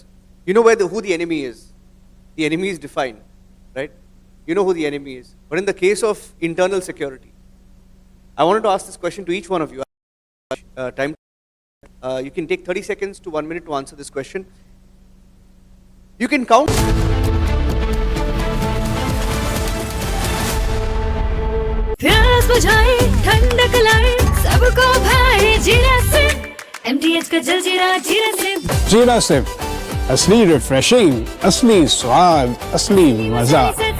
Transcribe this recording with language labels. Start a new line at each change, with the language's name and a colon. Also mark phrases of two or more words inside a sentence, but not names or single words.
English: You know who the enemy is. The enemy is defined, right? You know who the enemy is. But in the case of internal security, I wanted to ask this question to each one of you. You can take 30 seconds to 1 minute to answer this question. You can count.
Hindi: प्यास बुझाए ठंडक लाए सबको भाए जीरा से MTH का जल जीरा जीरा से जीरा से असली रिफ्रेशिंग, असली स्वाद, असली मजा।